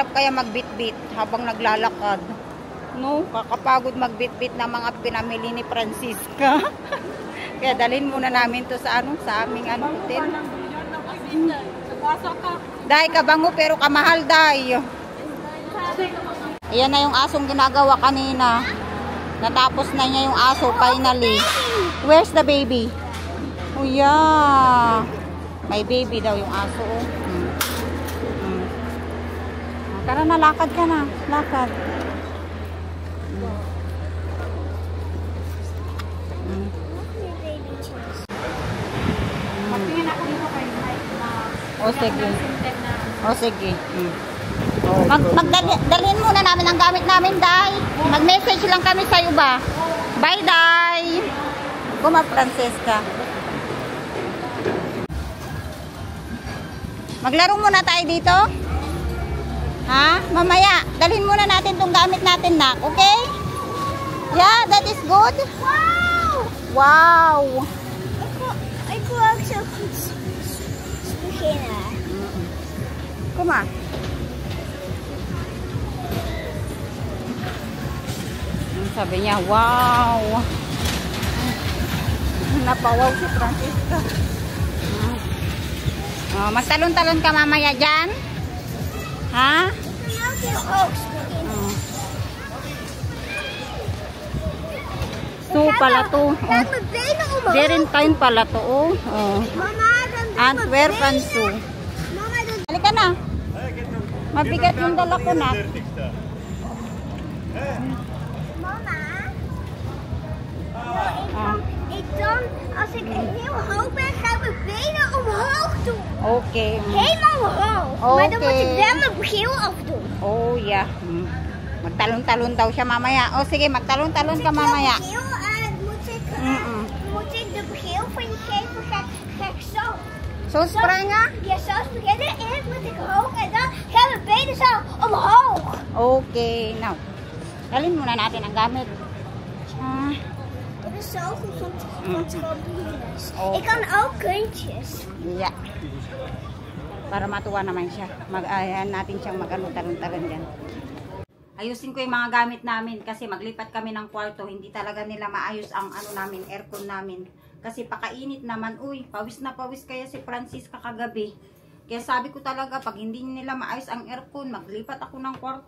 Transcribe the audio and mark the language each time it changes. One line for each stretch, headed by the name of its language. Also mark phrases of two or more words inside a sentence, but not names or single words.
Filipino: Uy, hirap kaya magbitbit habang naglalakad. No, kakapagod magbitbit ng mga pinamili ni Francisca. Kaya dalhin muna namin to sa sa aming hotel. Dahil kabango pero kamahal dahil. Ayan na yung asong ginagawa kanina. Natapos na niya yung aso finally.
English: Where's the baby? Oh yeah.
Filipino: May baby daw yung aso. Tara na, lakad ka na. Lakad. Magtingin ako dito kay Mike na O sige. na O sige. Dalhin muna namin ang gamit namin, Day. Mag-message lang kami sa'yo ba? Bye, Day. Kuma, Francesca. Maglaro muna tayo dito. Ha? Mamaya, dalhin muna natin itong gamit natin, nak.
English: Okay? Yeah, that is good. Wow! Wow! I could also spaghetti.
Filipino: Kuma. Sabi niya, wow! Napawaw si Francisca. Oh, magtalon-talon ka mamaya dyan? Ha? So pala to. Oh. Valentine pala to. Oh. Oh. Antwerpen Zoo. Halika na. Mabigat yung dala ko na.
Dutch: Ik dan, als ik heel hoog ben, gaan we benen omhoog doen. Okay. Helemaal omhoog. Maar dan moet ik wel mijn bril afdoen.
English: Oh, yeah.
Filipino: Magtalon-talon daw siya mamaya. Oh, sige, magtalon-talon ka mamaya.
Dutch: Moet ik de bril van je geven? Ga ik zo. So, springen? Ja, zo beginnen. Eerst moet ik hoog en dan gaan mijn benen zo omhoog.
English: Okay, now.
Filipino: Dalhin muna natin ang gamit.
Dutch: Het is zo goed van trampolines. Oh. Ik kan ook kuntjes.
English: Yeah.
Filipino: Para matuwa naman siya. Ayan natin siyang talon-talon dyan. Ayusin ko yung mga gamit namin kasi maglipat kami ng kwarto. Hindi talaga nila maayos ang namin, aircon namin. Kasi pakainit naman. Uy, pawis na pawis kaya si Francisca kagabi. Kaya sabi ko talaga, pag hindi nila maayos ang aircon, maglipat ako ng kwarto.